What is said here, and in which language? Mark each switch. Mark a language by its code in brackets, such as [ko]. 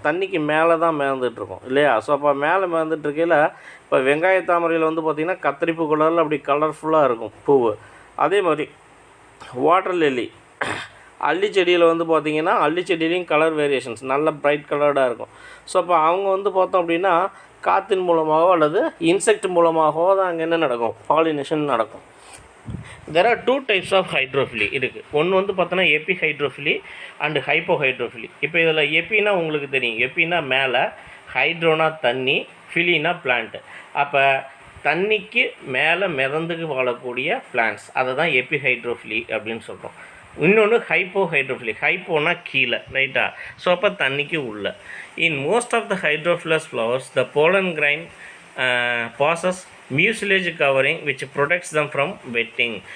[ta] தண்ணிக்கு மேலே தான் மேந்துட்டுருக்கும் இல்லையா? ஸோ அப்போ மேலே மேந்துட்டுருக்கையில் இப்போ வெங்காய தாமரையில் வந்து பார்த்திங்கன்னா கத்திரிப்பூ கலரில் அப்படி கலர்ஃபுல்லாக இருக்கும் பூவு. அதே மாதிரி வாட்டர் லில்லி அல்லி செடியில் வந்து பார்த்திங்கன்னா அல்லி செடியிலையும் கலர் வேரியேஷன்ஸ் நல்ல பிரைட் கலர்டாக இருக்கும். ஸோ அப்போ அவங்க வந்து பார்த்தோம் அப்படின்னா காற்றின் மூலமாகவோ அல்லது இன்செக்ட் மூலமாகவோ தான் அங்கே என்ன நடக்கும், பாலினேஷன் நடக்கும். [en] There are two types of hydrophily [ta] இருக்குது. ஒன்று வந்து பார்த்தோன்னா எபி ஹைட்ரோஃபிலி அண்டு ஹைப்போ ஹைட்ரோஃபிலி. இப்போ இதில் எப்பினா உங்களுக்கு தெரியும், எப்பினா மேலே, ஹைட்ரோனா தண்ணி, ஃபிலினா பிளான்ட்டு. அப்போ தண்ணிக்கு மேலே மிதந்துக்கு வாழக்கூடிய பிளான்ட்ஸ் அதை தான் எபி ஹைட்ரோஃபிலி அப்படின்னு சொல்கிறோம். இன்னொன்று ஹைப்போ ஹைட்ரோஃபிலி, ஹைப்போனா கீழே, ரைட்டா. ஸோ அப்போ தண்ணிக்கு உள்ள. [en] In most of the hydrophilous flowers the pollen grain passes mucilage covering which protects them from wetting.